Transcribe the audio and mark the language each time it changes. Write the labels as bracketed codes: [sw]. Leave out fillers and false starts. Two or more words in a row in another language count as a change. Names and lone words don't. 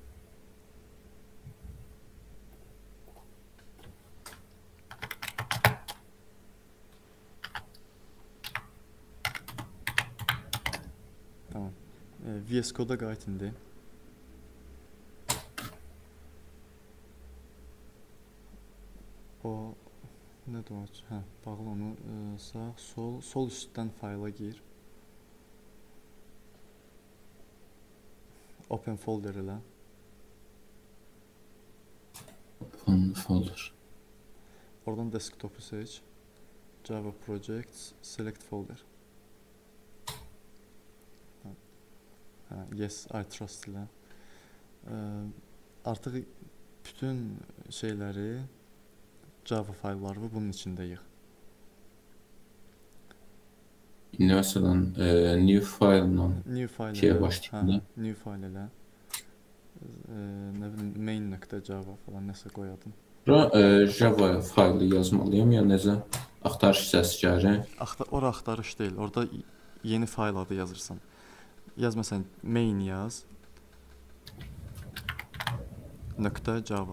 [az] Tamam. VS Code'a qayıt indi. O nədir o? Hə, bağla onu sağ, sol üstdən fayla gir. [en] Open folder elə. Open folder. [az] Oradan desktopu seç. [en] Java Projects, select folder. Hə, yes, I trust ilə. [az] Artıq bütün şeyləri, Java faylları bunun içində yığ. İndi məsələn [en] new file- [az] la [en] New file [az] şeye elə. başlayanda. Hə, [en] new file [az] elə. Nə bilim main.java falan nəsə qoy adını. Bura Java faylı yazmalıyım ya necə? Axtarış hissəsi gəlir. Ora axtarış deyil. Orada yeni fayl adı yazırsan. Yaz məsələn main yaz. .java.